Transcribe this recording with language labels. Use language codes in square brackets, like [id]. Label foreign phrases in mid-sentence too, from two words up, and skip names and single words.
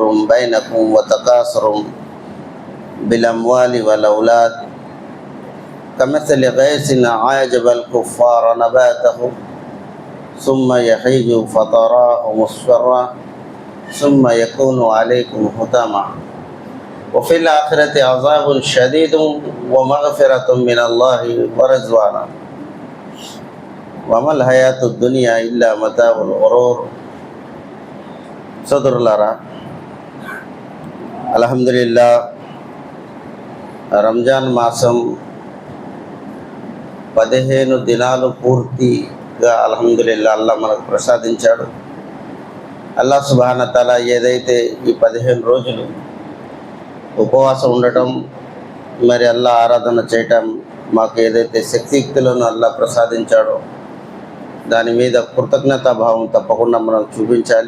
[ar] بینکم وتکاثر بالاموال والاولاد كمثل غيث أعجب الكفار نباته ثم يهيج فتراه مصفرا ثم يكون عليكم حطاما وفي الآخرة عذاب شديد ومغفرة من الله ورضوانا وما الحياة الدنيا إلا متاع الغرور. [te] సోదరులారా, అల్హమ్దులిల్లాహ్, రంజాన్ మాసం 15 దినాలు పూర్తిగా అల్హమ్దులిల్లాహ్ అల్లా మనకు ప్రసాదించాడు. [ar] الله سبحان تعالى [te] ఏదైతే ఈ 15 రోజులు ఉపవాసం ఉండటం, మరి అల్లా ఆరాధన చేయటం, మాకు ఏదైతే శక్తియుక్తులను అల్లా ప్రసాదించాడో దాని మీద కృతజ్ఞతాభావం తప్పకుండా మనం చూపించాలి.